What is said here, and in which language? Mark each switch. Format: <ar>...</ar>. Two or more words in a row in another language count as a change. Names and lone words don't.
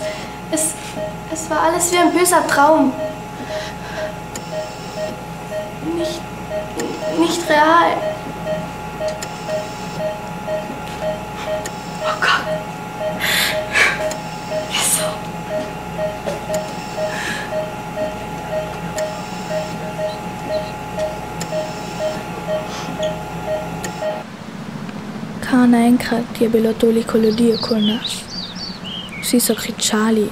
<de>Es war alles wie ein böser Traum. Nicht real. Oh Gott. Wieso?</de> <sl>Kar naenkrat je bilo toliko ljudi okoli nas. Vsi so kričali.</sl>